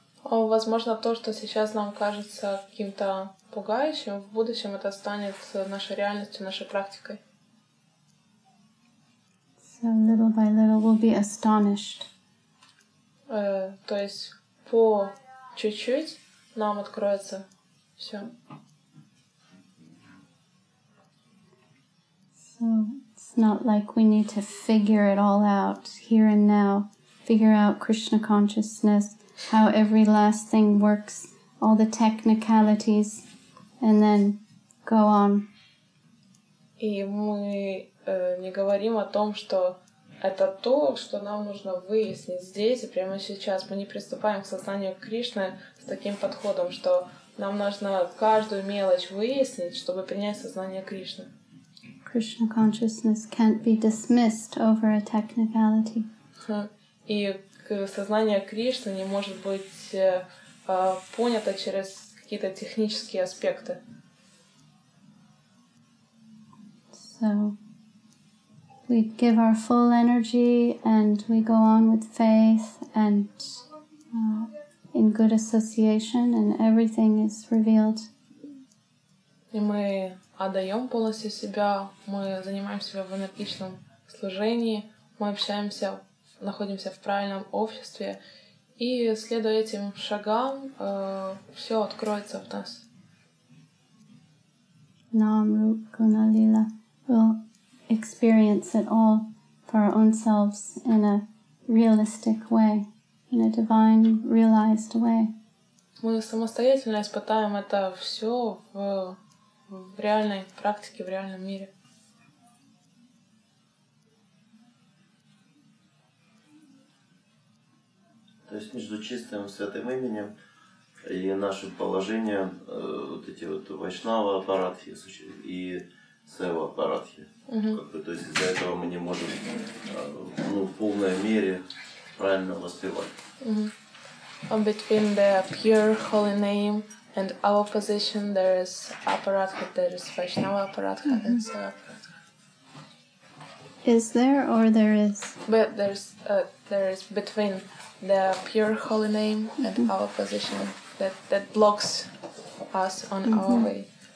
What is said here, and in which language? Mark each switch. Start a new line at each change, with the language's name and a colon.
Russian: Возможно, то, что сейчас нам кажется каким-то пугающим, в будущем это станет нашей реальностью, нашей практикой.
English: So little by little we'll be astonished.
Russian: То есть по чуть-чуть нам откроется все.
English: So it's not like we need to figure it all out here and now, figure out Krishna consciousness, how every last thing works, all the technicalities, and then go on.
Russian: И мы не говорим о том, что это то, что нам нужно выяснить здесь и прямо сейчас. Мы не приступаем к сознанию Кришны с таким подходом, что нам нужно каждую мелочь выяснить, чтобы принять сознание Кришны.
English: Krishna consciousness can't be dismissed over a technicality.
Russian: И сознание Кришны не может быть понято через какие-то технические аспекты.
English: So we give our full energy and we go on with faith and in good association, and everything is revealed.
Russian: И мы отдаем полностью себя, мы занимаемся в энергичном служении, мы общаемся, находимся в правильном обществе, и следуя этим шагам, все откроется в нас.
English: Nam Rup Guna Lila will experience it all for our own selves in a realistic way, in a divine, realized way.
Russian: Мы самостоятельно испытаем это все в реальной практике, в реальном мире. То есть между чистым святым именем и нашим положением вот эти вот вайшнава аппаратхи и сева аппаратхи. То есть из-за этого мы не можем в полной мере правильно воспевать.
English: Between the pure holy name and our position, there is apparatha, there is Vaishnava apparatha and Seva apparatha. Is there or there is? But there is between the pure holy name and our position that blocks us on our way.